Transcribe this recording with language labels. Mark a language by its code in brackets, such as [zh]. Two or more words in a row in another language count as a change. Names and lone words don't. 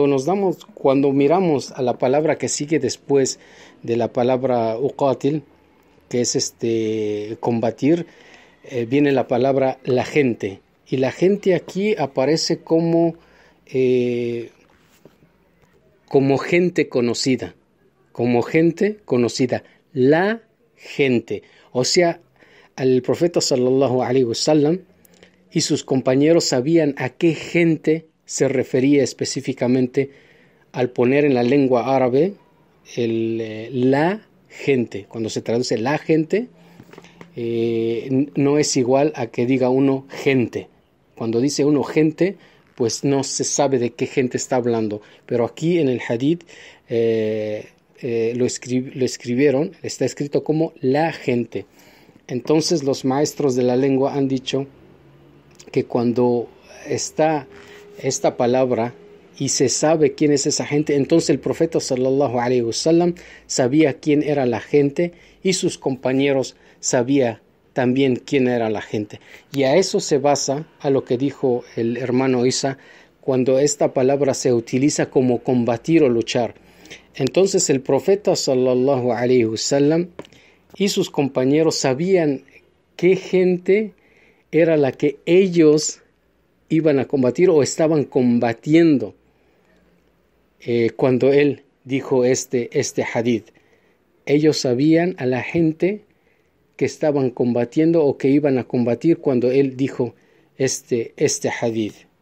[es] miramos a la palabra que sigue después de la palabra uqatil, que es combatir, viene la palabra la gente. Y la gente aquí aparece como gente conocida. Como gente conocida. La gente. O sea, el profeta [ar] صلى الله عليه وسلم [es] y sus compañeros sabían a qué gente se refería específicamente al poner en la lengua árabe la gente. Cuando se traduce la gente, no es igual a que diga uno gente. Cuando dice uno gente, pues no se sabe de qué gente está hablando. Pero aquí en el hadith lo escribieron, está escrito como la gente. Entonces los maestros de la lengua han dicho que cuando está esta palabra y se sabe quién es esa gente, entonces el profeta [ar] صلى الله عليه وسلم [es] sabía quién era la gente y sus compañeros sabían también quién era la gente. Y a eso se basa a lo que dijo el hermano Isa cuando esta palabra se utiliza como combatir o luchar. Entonces el profeta [ar] صلى الله عليه وسلم [es] y sus compañeros sabían qué gente era la que ellos iban a combatir o estaban combatiendo cuando él dijo este hadith. Ellos sabían a la gente que estaban combatiendo o que iban a combatir cuando él dijo este hadith.